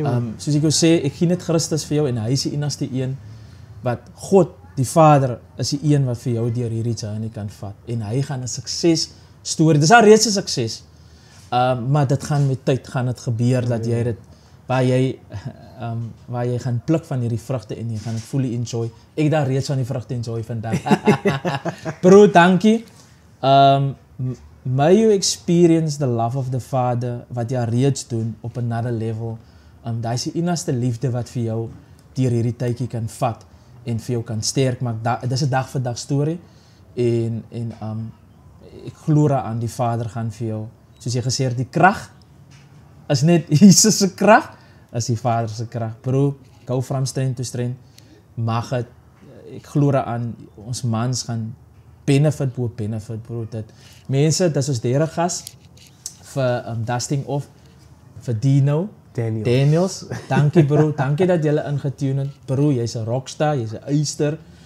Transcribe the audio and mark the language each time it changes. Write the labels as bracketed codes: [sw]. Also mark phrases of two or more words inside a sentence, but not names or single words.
[af] Soos ek jou sê, ek gee net Christus vir jou en hy is die enigste een wat God, die Vader, is die een wat vir jou deur hierdie journey kan vat. En hy gaan 'n sukses storie. Dis al reeds 'n sukses. Maar dit gaan met tyd gaan dit gebeur dat jy dit waar jy gaan pluk van hierdie vrugte en jy gaan dit [en] fully enjoy. [af] Ek het daar reeds van die vrugte enjoy vandag. Bro, dankie. [en] May you experience the love of the Father [af] wat jy reeds doen op [en] another level. [af] Daai is die enigste liefde wat vir jou deur hierdie tydjie kan vat en vir jou kan sterk maak. Dis 'n dag vir dag storie en ek glo aan die Vader gaan vir jou, soos jy gesê het, die krag is net Jesus se krag, is die Vader se krag. [en] Bro, go from strength to strength. [af] Mag het, ek glo aan ons mans gaan benefit, bro. Dat mense, dis ons derde gas vir [en] dusting off [af] vir Dino. Daniels. Dankie bro, dankie dat jy ingetune het. Bro, jy's 'n rockstar, jy's 'n eyster.